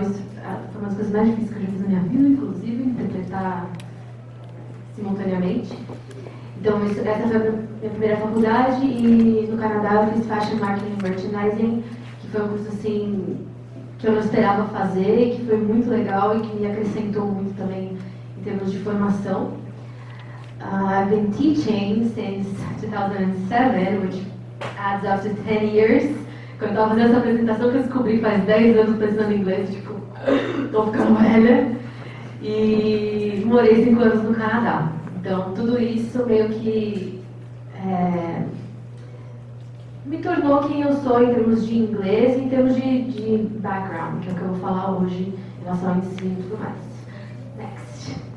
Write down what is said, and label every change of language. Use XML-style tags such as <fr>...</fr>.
<pt>Isso foi uma das coisas mais difíceis que eu já fiz na minha vida, inclusive, interpretar simultaneamente. Então, essa foi a minha primeira faculdade, e no Canadá eu fiz Fashion Marketing and Merchandising, que foi um curso assim que eu não esperava fazer, que foi muito legal e que me acrescentou muito também em termos de formação.</pt> <en>I've been teaching since 2007, which adds up to 10 years.</en> <pt>Quando eu estava fazendo essa apresentação, que eu descobri faz 10 anos pensando em inglês, tipo, tô ficando velha. E morei 5 anos no Canadá. Então, tudo isso meio que me tornou quem eu sou em termos de inglês e em termos de background, que é o que eu vou falar hoje em relação ao ensino e tudo mais. Next.</pt>